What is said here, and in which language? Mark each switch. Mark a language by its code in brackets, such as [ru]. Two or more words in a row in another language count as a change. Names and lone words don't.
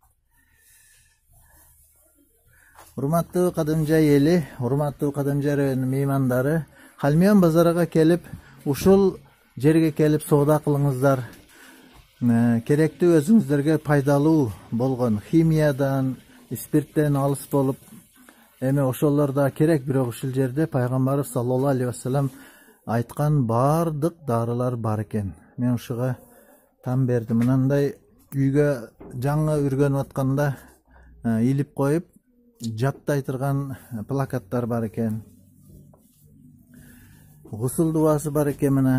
[ky] Урматтуу Кадымжай эли, урматтуу Кадымжай районунун меймандары, Халмион базарга келип, ушул жерге келип соода кылыңыздар. Керектүү өзүңүздөргө пайдалуу болгон химиядан, спирттен алыс болуп, эми ошолор да керек, бирок ушул жерде Пайгамбарыбыз [ar] صلى الله عليه وسلم [ky] айткан бардык дарылар бар экен. Мен ушуга там бердим. Мынандай үйгө жаңы үргөнүп атканда илип коюп, жаттай турган плакаттар бар экен. Гусул дубасы бар экен мына.